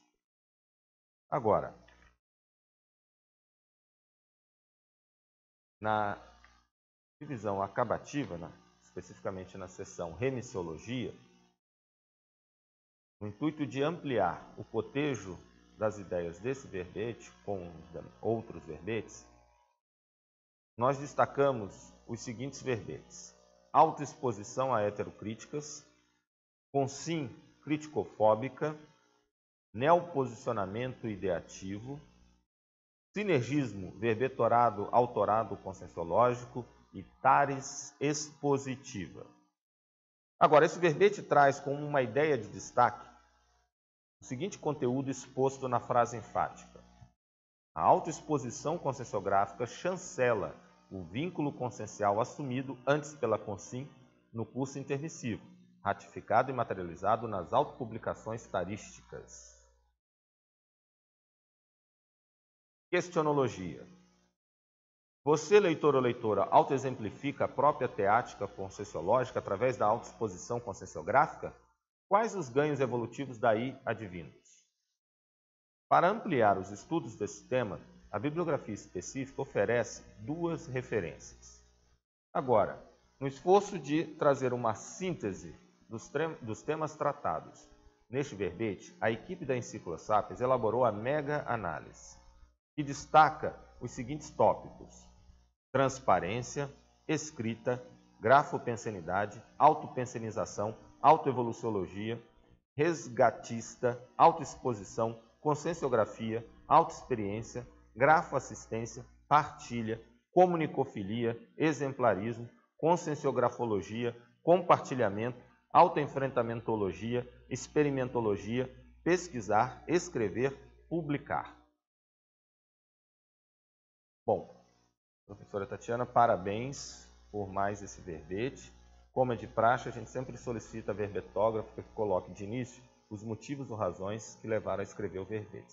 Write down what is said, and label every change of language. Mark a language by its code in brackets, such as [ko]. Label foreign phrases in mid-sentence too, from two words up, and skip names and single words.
[pt] Agora, na divisão acabativa, especificamente na seção remissiologia, no intuito de ampliar o cotejo das ideias desse verbete com outros verbetes, nós destacamos os seguintes verbetes: autoexposição a heterocríticas, consim criticofóbica, neoposicionamento ideativo, sinergismo verbetorado autorado conscienciológico e tares expositiva. Agora, esse verbete traz como uma ideia de destaque o seguinte conteúdo exposto na frase enfática: a autoexposição conscienciográfica chancela o vínculo consciencial assumido antes pela consim no curso intermissivo, ratificado e materializado nas autopublicações tarísticas. Questionologia. Você, leitor ou leitora, autoexemplifica a própria teática conscienciológica através da autoexposição conscienciográfica? Quais os ganhos evolutivos daí advindos? Para ampliar os estudos desse tema, a bibliografia específica oferece 2 referências. Agora, no esforço de trazer uma síntese dos temas tratados neste verbete, a equipe da Encícula Sapiens elaborou a mega-análise, que destaca os seguintes tópicos: transparência, escrita, grafopensenidade, autopensenização, autoevoluciologia, resgatista, autoexposição, conscienciografia, autoexperiência, grafoassistência, partilha, comunicofilia, exemplarismo, conscienciografologia, compartilhamento, autoenfrentamentologia, experimentologia, pesquisar, escrever, publicar. Bom, professora Tatiana, parabéns por mais esse verbete. Como é de praxe, a gente sempre solicita a verbetógrafa que coloque de início os motivos ou razões que levaram a escrever o verbete.